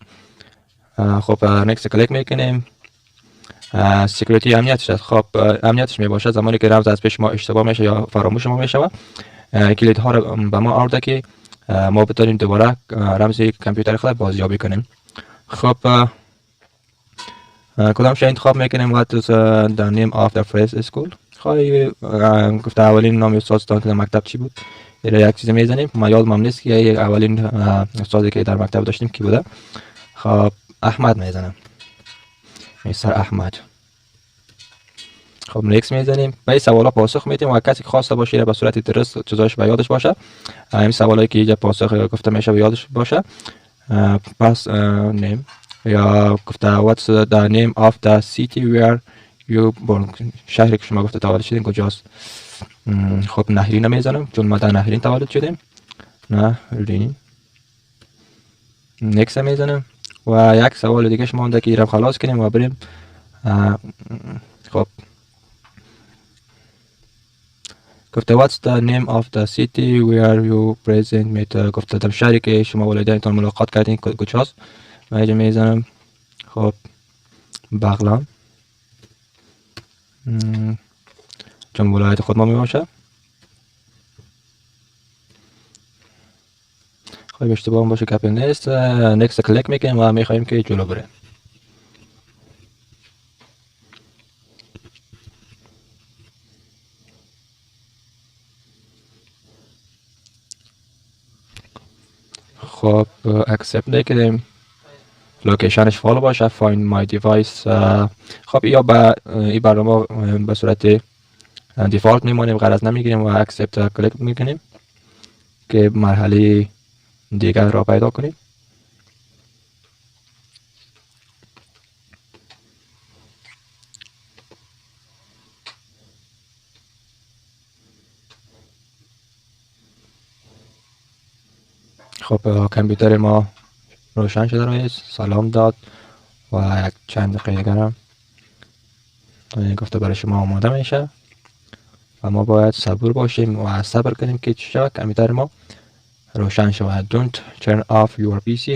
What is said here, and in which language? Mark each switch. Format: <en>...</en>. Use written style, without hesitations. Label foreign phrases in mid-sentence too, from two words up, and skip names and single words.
<fa>خب نیکست کلیک میکنیم. سکیوریتی امنیتش است. خب امنیتش میباشه زمانی که رمز از پیش ما اشتباه میشه یا فراموش ما میشه. کلید ها رو به ما آورده که ما بتونیم دوباره رمز کامپیوتر خود بازیابی کنیم. خب کدامش انتخاب میکنیم؟</fa> <en>What is the name of the first school؟</en> <fa>خواهی گفته اولین نام استادتان که در مکتب چی بود؟ یک چیز میزنیم. ما یادم نیست که اولین استادی که در مکتب داشتیم کی بوده. خب احمد میزنم، مستر احمد. خب نیکس میزنیم. به این سوالا پاسخ میدیم و کسی که خواسته باشه به صورت درست چیزاش به یادش باشه. این سوالایی که اینجا پاسخ گفته میشه به یادش باشه. پس نیم یا گفته</fa> <en>what's the name of the city where you born؟</en> <fa>شهری که شما گفته تولد شدین کجاست؟ خب نهرین میزنم چون ما در نهرین تولد شدیم. نهرین. نیکس میزنم و یک سوال دیگه شما مونده که ایرم خلاص کنیم و بریم. خب گفته</fa> <en>what's the name of the city where you present met؟</en> <fa>گفته در شهری که شما والدینتان ملاقات کردین کجاست؟ من اینجا میزنم. خب بغلان چون ولایت خود ما میباشه. خب اشتباه باشه کپی نیست. نیکست کلیک میکنیم و میخوایم که جلو بره. خب اکسپت میکنیم. لوکیشنش فالو باشه.</fa> <en>find my device.</en> <fa>خب یا با این برنامه به صورت دیفالت میمونیم، غرض نمیگیریم و اکسپت کلیک میکنیم که مرحله دیگر را پیدا کنیم. خب کامپیوتر ما روشن شده رئیس سلام داد و یک چند دقیقه دیگر گفته برای شما آماده میشه و ما باید صبور باشیم و صبر کنیم که چی شود کامپیوتر ما روشن شود.</fa> <en>Don't turn off your PC.</en>